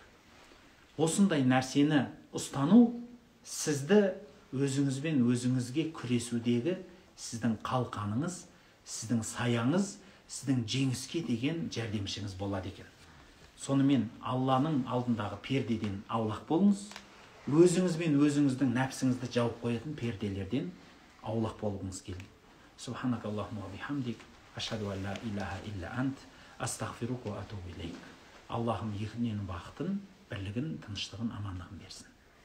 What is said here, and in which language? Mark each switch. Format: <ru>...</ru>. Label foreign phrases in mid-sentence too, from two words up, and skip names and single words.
<kk>Осындай нәрсені ұстану сізді өзіңізбен өзіңізге күресудегі сіздің қалқаныңыз, сіздің саяңыз, сіздің жеңіске деген жәрдемшіңіз болады екен. Сонымен Алланың алдындағы пердеден аулақ болыңыз. Өзіңізбен өзіңіздің нәпсіңізді жауып қоятын перделерден аулақ болғыңыз келin.</kk> <ar>سبحانك اللهم وبحمدك، أشهد أن لا إله إلا أنت، أستغفرك وأتوب إليك.</ar> <kk>Аллахым екінен бақытын, бірлігін, тыныштығын, амандығын берсін.</kk>